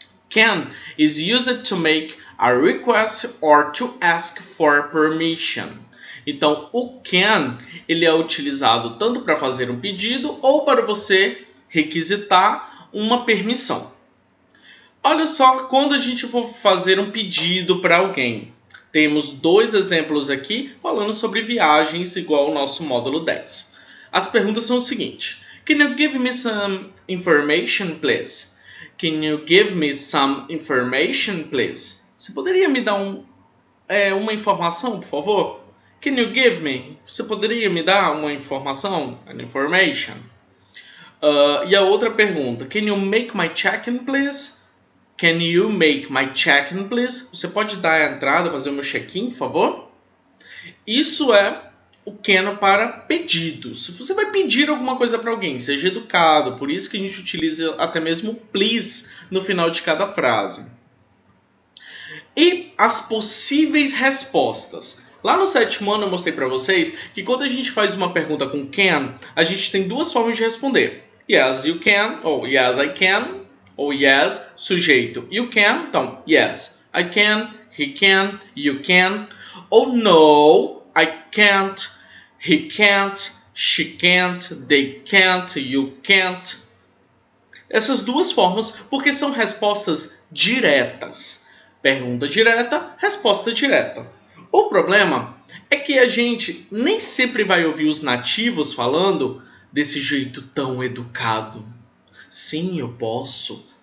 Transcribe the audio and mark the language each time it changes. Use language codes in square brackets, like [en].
[en] Can is used to make a request or to ask for permission. [pt] Então, o can, ele é utilizado tanto para fazer um pedido ou para você requisitar uma permissão. Olha só, quando a gente for fazer um pedido para alguém, temos 2 exemplos aqui falando sobre viagens igual ao nosso módulo 10. As perguntas são o seguinte: [en] Can you give me some information, please? Can you give me some information, please? [pt] Você poderia me dar uma informação, por favor? [en] Can you give me? [pt] Você poderia me dar uma informação? [en] An information. [pt] E a outra pergunta: [en] Can you make my check-in, please? Can you make my check-in, please? [pt] Você pode dar a entrada, fazer o meu check-in, por favor? Isso é o can para pedidos. Se você vai pedir alguma coisa para alguém, seja educado. Por isso que a gente utiliza até mesmo please no final de cada frase. E as possíveis respostas. Lá no 7º ano eu mostrei para vocês que quando a gente faz uma pergunta com can, a gente tem 2 formas de responder. [en] Yes, you can, ou yes, I can, ou yes, sujeito you can, então yes, I can, he can, you can, ou no, I can't, he can't, she can't, they can't, you can't. [pt] Essas 2 formas porque são respostas diretas. Pergunta direta, resposta direta. O problema é que a gente nem sempre vai ouvir os nativos falando desse jeito tão educado. Sim, eu posso.